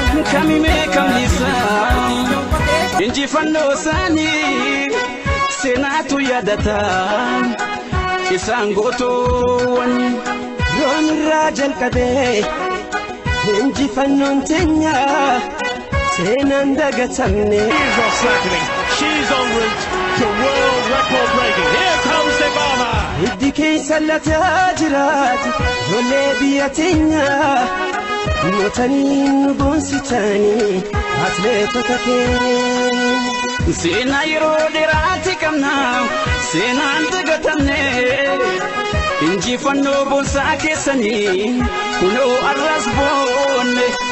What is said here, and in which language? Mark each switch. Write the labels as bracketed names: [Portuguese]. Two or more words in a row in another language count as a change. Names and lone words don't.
[Oromo] Kamime kamnisa, injifannoo isaanii, seenaatu yaadata, isaan gootoowwan. Roon irraa jalqabee, injifannoon teenya, seenaan dagatamne. [English] She's off cycling. She's en route to world record breaking. Here comes Dybala. [Oromo] Hiddi keessa lataa jiraatu, ijoollee biyya teenya. Mootanii nu boonsitanii, atileetota kee. Seenaa yeroo dheeraati qabna, seenaan dagatamne, injifannoo boonsaa keessanii, kunoo arras boonne.